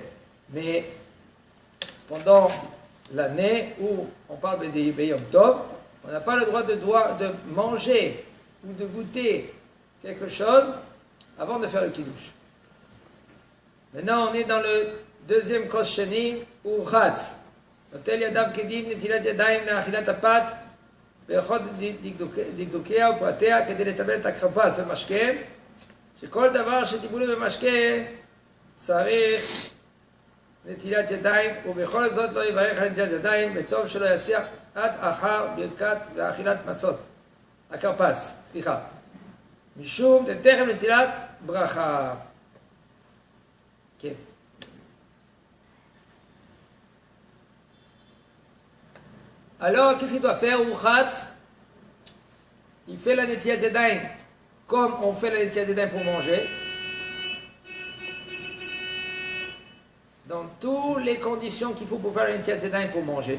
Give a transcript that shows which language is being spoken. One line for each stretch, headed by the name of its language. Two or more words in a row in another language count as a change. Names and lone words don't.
French: Mais pendant l'année où on parle de Yom Tov, on n'a pas le droit de manger ou de goûter quelque chose avant de faire le kiddush. Maintenant, on est dans le deuxième
Hebrew: כוס שני,
French: ou chatz.
Hebrew: נוטל ידיו כדין נטילת ידיים לאכילת הפת ויכול דקדוקיה ופרטיה כדי לטבל את הכרפס ומשקה, שכל דבר שטיפולים במשקה צריך נטילת ידיים, ובכל זאת לא יברך על נטילת ידיים, וטוב שלא יסיח עד אחר ברכת ואכילת מצות. הכרפס, סליחה. משום תכף נטילת ברכה. כן.
French: Alors, qu'est-ce qu'il doit faire, Urchatz? Il fait la
Hebrew: נטילת ידיים
French: comme on fait la
Hebrew: נטילת ידיים
French: pour manger. Dans toutes les conditions qu'il faut pour faire la
Hebrew: נטילת ידיים
French: pour manger.